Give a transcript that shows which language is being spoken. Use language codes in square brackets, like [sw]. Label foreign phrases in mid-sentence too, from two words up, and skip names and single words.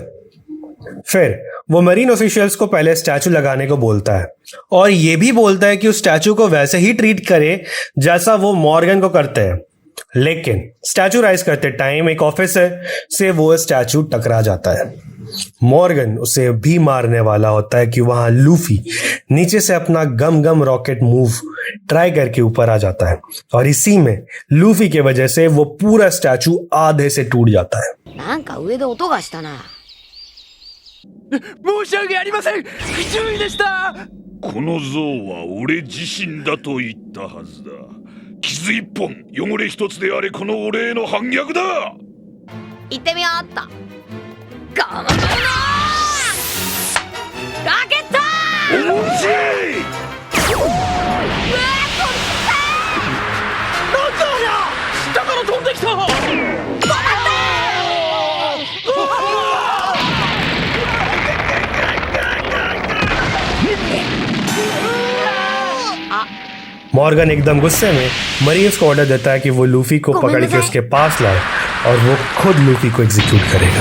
[hi] फिर वो [en] marine officials [hi] को पहले स्टैचू लगाने को बोलता है और ये भी बोलता है कि उस स्टैचू को वैसे ही ट्रीट करे जैसा वो मॉर्गन को करते हैं, लेकिन [en] statue rise [hi] करते टाइम एक ऑफिसर से वो स्टैचू टकरा जाता है। मॉर्गन उसे भी मारने वाला होता है कि वहां लूफी नीचे से अपना [en] Gum Gum Rocket move try [hi] करके ऊपर आ जाता है और इसी में लूफी के वजह से वो पूरा स्टैचू आधे से टूट जाता है। [ja] なんか上で音がしたな。申し訳ありません。不注意でした。この像は俺自身だと言ったはずだ。傷一本、汚れ一つであれこの俺への反逆だ。行ってみようっと。ガムガムラケット。おもしい。なんだありゃ。下から飛んできた。 [hi] मॉर्गन एकदम गुस्से में मरीन्स को ऑर्डर देता है कि वो लूफी को पकड़ के उसके पास लाए और वो खुद लूफी को एग्जीक्यूट करेगा।